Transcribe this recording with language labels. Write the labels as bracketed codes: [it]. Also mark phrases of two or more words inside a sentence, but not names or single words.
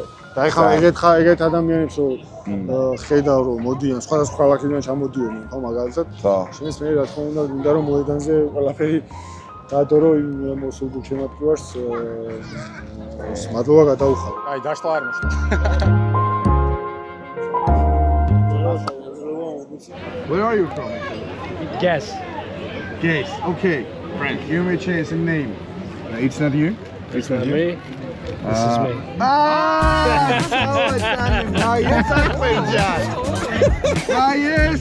[ka] და ეხლა ეგეთ ადამიანებს რომ ხედავ რომ მოდიან სხვადასხვა ქალაქიდან ჩამოდიოდნენ ხო მაგალითად. შენს მე რა თქმა უნდა გინდა რომ მოედანზე ყველაფერი დადო რომ იმ მოსულდულ შემატკივარს მადლობა გადაუხარო. აი დაშლა არ მოხდა. [en] Where are you from? Guess. Guess. Okay. Frank, give me a chance and name. It's not you? It's not me. This is me. Yes.